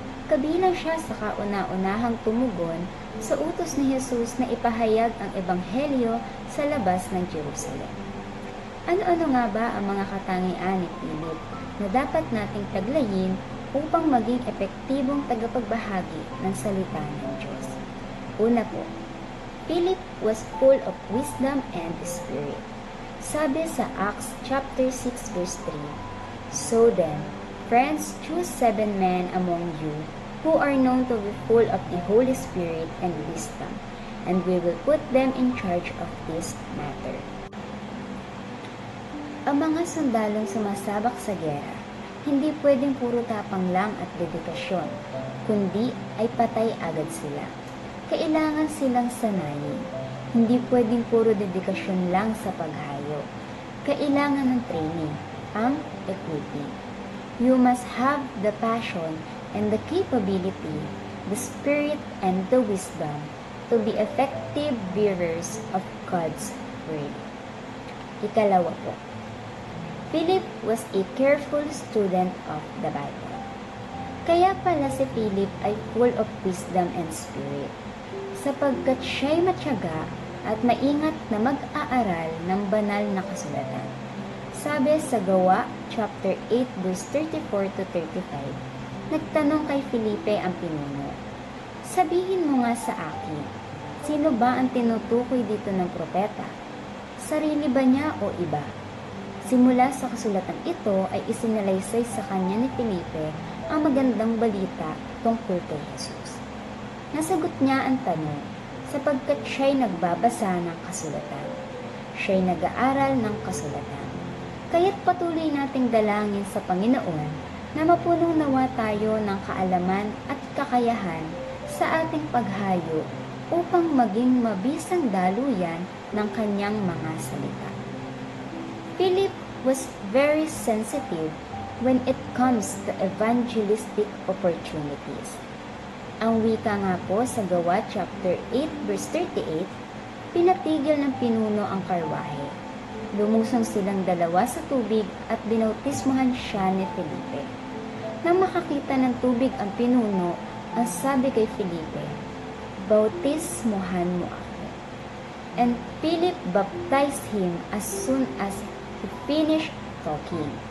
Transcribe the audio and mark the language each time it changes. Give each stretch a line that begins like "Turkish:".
Filipino: Kabilang siya sa kauna-unahang tumugon sa utos ni Jesus na ipahayag ang ebanghelyo sa labas ng Jerusalem. Ano-ano nga ba ang mga katangian ni Philip na dapat nating taglayin upang maging epektibong tagapagbahagi ng salita ng Diyos? Una po,
English: Philip was full of wisdom and spirit.
Filipino: Sabi sa
English: Acts chapter 6 verse 3, So then, friends, choose 7 men among you, who are known to be full of the Holy Spirit and wisdom, and we will put them in charge of this matter.
Filipino: Ang mga sundalong sumasabak sa giyera, hindi pwedeng puro tapang lang at dedikasyon, kundi ay patay agad sila. Kailangan silang sanayin. Hindi pwedeng puro dedikasyon lang sa paghayo. Kailangan ng training, ang equipping.
English: You must have the passion and the capability, the spirit and the wisdom to be effective bearers of God's word.
Filipino: Ikalawa po,
English: Philip was a careful student of the Bible.
Filipino: Kaya pala si Philip ay
English: full of wisdom and spirit,
Filipino: sapagkat siya'y matyaga at maingat na mag-aaral ng banal na kasulatan. Sabi sa Gawa, chapter 8, verse 34 to 35, nagtanong kay Felipe ang pinuno, "Sabihin mo nga sa akin, sino ba ang tinutukoy dito ng propeta? Sarili ba niya o iba?" Simula sa kasulatan ito ay isinalaysay sa kanya ni Felipe ang magandang balita tungkol kay Jesus. Nasagot niya ang tanong sapagkat siya'y nagbabasa ng kasulatan. Siya'y nag-aaral ng kasulatan. Kaya't patuloy nating dalangin sa Panginoon na mapunong nawa tayo ng kaalaman at kakayahan sa ating paghayo upang maging mabisang daluyan ng kanyang mga salita.
English: Philip was very sensitive when it comes to evangelistic opportunities.
Filipino: Ang wika nga po sa Gawa chapter 8 verse 38, pinatigil ng pinuno ang karwahe. Lumusong silang dalawa sa tubig at binautismohan siya ni Felipe. Nang makakita ng tubig ang pinuno, ang sabi kay Felipe, "Bautismohan mo ako."
English: And Philip baptized him as soon as he finished talking.